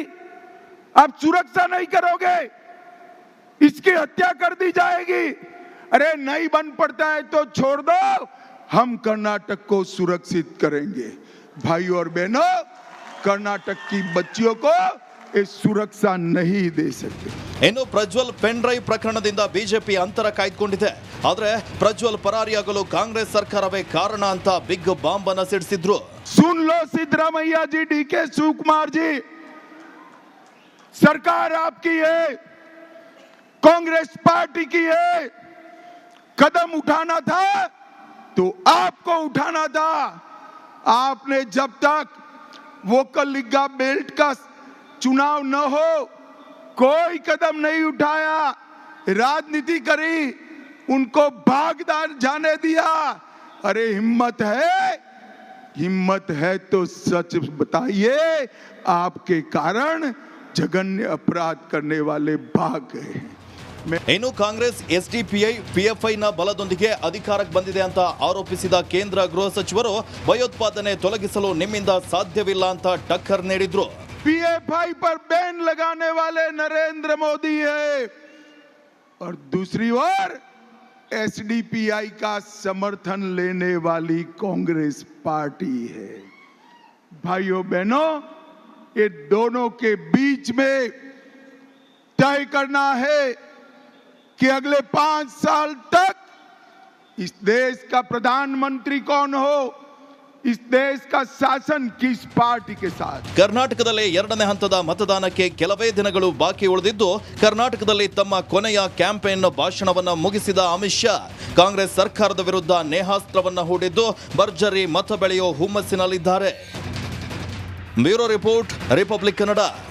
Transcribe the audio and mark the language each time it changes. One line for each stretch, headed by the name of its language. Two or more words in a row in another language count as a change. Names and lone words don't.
Hindi: आप सुरक्षा नहीं करोगे, इसकी हत्या कर दी जाएगी. अरे नहीं बन पड़ता है तो छोड़ दो, हम कर्नाटक को सुरक्षित करेंगे. भाइयों और बहनों, कर्नाटक की बच्चियों को ये सुरक्षा नहीं दे सकते.
Kannada: ಇನ್ನು ಪ್ರಜ್ವಲ್
English: pen drive
Kannada: ಪ್ರಕರಣದಿಂದ ಬಿಜೆಪಿ ಅಂತರ ಕಾಯ್ದುಕೊಂಡಿದೆ. ಆದ್ರೆ ಪ್ರಜ್ವಲ್ ಪರಾರಿಯಾಗಲು ಕಾಂಗ್ರೆಸ್ ಸರ್ಕಾರವೇ ಕಾರಣ ಅಂತ
English: big bomb
Kannada: ಅನ್ನ ಸಿಡಿಸಿದ್ರು.
Hindi: सुन लो सिद्धरामैया जी, डीके शिवकुमार जी, सरकार आपकी है, कांग्रेस पार्टी की है. कदम उठाना था तो आपको उठाना था. आपने जब तक वोकल लिग्गा बेल्ट का चुनाव न हो कोई कदम नहीं उठाया, राजनीति करी, उनको भागदार जाने दिया. अरे हिम्मत है तो सच बताइए, आपके कारण जघन्य अपराध करने वाले भाग गए।
Kannada: ಇನ್ನು ಕಾಂಗ್ರೆಸ್ ಎಸ್ಡಿಪಿಐ ಪಿಎಫ್ಐನ ಬಲದೊಂದಿಗೆ ಅಧಿಕಾರಕ್ಕೆ ಬಂದಿದೆ ಅಂತ ಆರೋಪಿಸಿದ ಕೇಂದ್ರ ಗೃಹ ಸಚಿವರು ಭಯೋತ್ಪಾದನೆ ತೊಲಗಿಸಲು ನಿಮ್ಮಿಂದ ಸಾಧ್ಯವಿಲ್ಲ ಅಂತ ಟಕ್ಕರ್ ನೀಡಿದ್ರು।
Hindi: पीएफआई पर बैन लगाने वाले नरेंद्र मोदी है और दूसरी ओर एसडीपीआई का समर्थन लेने वाली कांग्रेस पार्टी है। भाइयों बहनों, ये दोनों के बीच में तय करना है कि अगले 5 साल तक इस देश का प्रधानमंत्री कौन हो, इस देश का शासन किस पार्टी के साथ।
Kannada: ಕರ್ನಾಟಕದಲ್ಲಿ ಎರಡನೇ ಹಂತದ ಮತದಾನಕ್ಕೆ ಕೆಲವೇ ದಿನಗಳು ಬಾಕಿ ಉಳಿದಿದ್ದು ಕರ್ನಾಟಕದಲ್ಲಿ ತಮ್ಮ ಕೊನೆಯ ಕ್ಯಾಂಪೇನ್ ಭಾಷಣವನ್ನು ಮುಗಿಸಿದ ಅಮಿತ್ ಶಾ ಕಾಂಗ್ರೆಸ್ ಸರ್ಕಾರದ ವಿರುದ್ಧ ನೇಹಾಸ್ತ್ರವನ್ನು ಹೂಡಿದ್ದು ಭರ್ಜರಿ ಮತ ಬೆಳೆಯೋ ಹುಮ್ಮಸ್ಸಿನಲ್ಲಿದ್ದಾರೆ।
English: bureau report, ರಿಪಬ್ಲಿಕ್ ಕನ್ನಡ।